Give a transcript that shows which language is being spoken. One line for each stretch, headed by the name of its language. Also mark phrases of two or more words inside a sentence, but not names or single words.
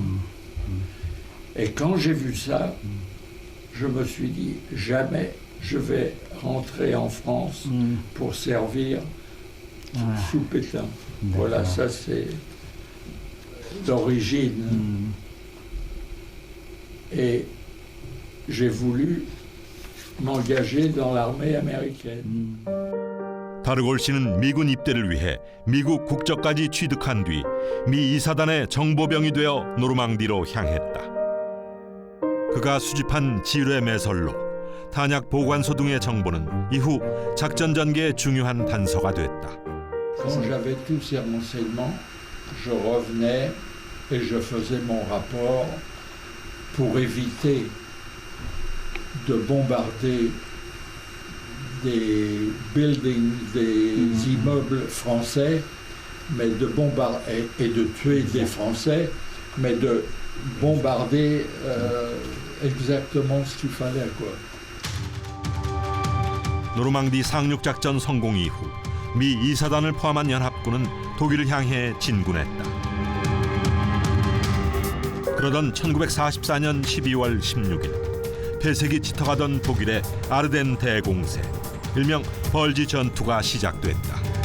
French: Et quand j'ai vu ça, je me suis dit, jamais je vais rentrer en France pour servir sous Pétain. Voilà, ça c'est d'origine. Et j'ai voulu m'engager dans l'armée américaine.
Korean: 다르골 씨는 미군 입대를 위해 미국 국적까지 취득한 뒤 미 2사단의 정보병이 되어 노르망디로 향했다. 그가 수집한 지뢰 매설로, 탄약 보관소 등의 정보는 이후 작전 전개에 중요한 단서가 됐다.
French: Quand j'avais tous ces renseignements, je revenais et je faisais mon rapport pour éviter de bombarder des buildings, des immeubles français, mais de bombarder et de tuer des Français, mais de bombarder exactement ce qu'il fallait, quoi.
Korean: 노르망디 상륙 작전 성공 이후 미 2사단을 포함한 연합군은 독일을 향해 진군했다. 그러던 1944년 12월 16일 폐색이 짙어가던 독일의 아르덴 대공세, 일명 벌지 전투가 시작됐다.